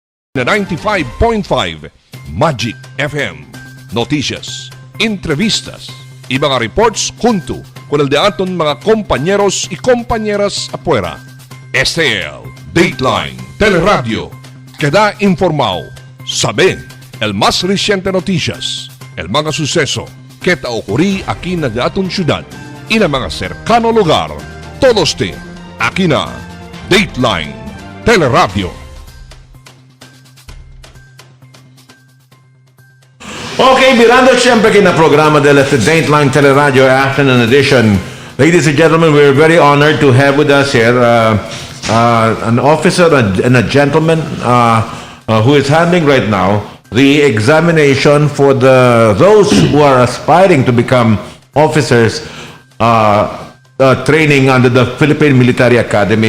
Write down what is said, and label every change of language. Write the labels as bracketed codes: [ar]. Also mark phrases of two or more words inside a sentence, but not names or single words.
[cbk] na 95.5 Magic FM. Noticias, entrevistas, y mga reports junto con el de aton mga compañeros y compañeras afuera. Este es el Dateline Teleradyo. Queda informado, sabe el más reciente noticias, el mga suceso que ta ocurrí aquí na de aton syudad y na mga cercano lugar. Todos te aquí na Dateline Teleradyo. Okay, mirando siyempre kinaprograma del Dateline Teleradyo Afternoon Edition. [en] Ladies and gentlemen, we're very honored to have with us here an officer and a gentleman who is handling right now the examination for those who are aspiring to become officers training under the Philippine Military Academy.